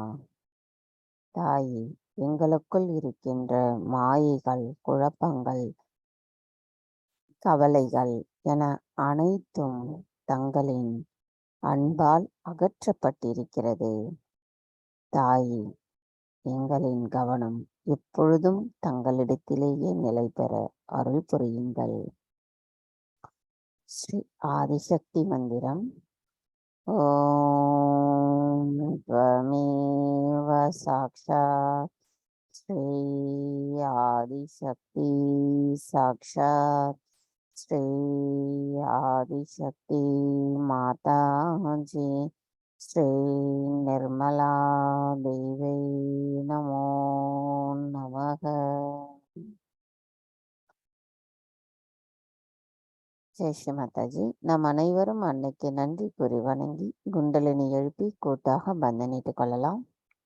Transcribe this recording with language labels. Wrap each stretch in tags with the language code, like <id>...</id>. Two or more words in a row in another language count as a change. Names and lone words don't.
<ta>தாயே, எங்களுக்குள் இருக்கின்ற மாயைகள், குழப்பங்கள், கவலைகள் என அனைத்தும் தங்களின் அன்பால் அகற்றப்பட்டிருக்கிறது. தாயே, எங்களின் கவனம் எப்பொழுதும் தங்களிடத்திலேயே நிலை பெற அருள் புரியுங்கள். ஸ்ரீ ஆதிசக்தி மந்திரம்.</ta> <sa>ஓம் त्वमेव साक्षात् श्री आदिशक्ति साक्षात् श्री आदिशक्ति माता जी श्री निर्मला देवी नमो नमः.</sa> <ta>ஜெய் ஸ்ரீ மாதாஜி. நாம் அனைவரும் அன்னைக்கு நன்றி கூறி வணங்கி குண்டலினி எழுப்பி கூட்டாக பந்தனிட்டுக் கொள்ளலாம்.</ta>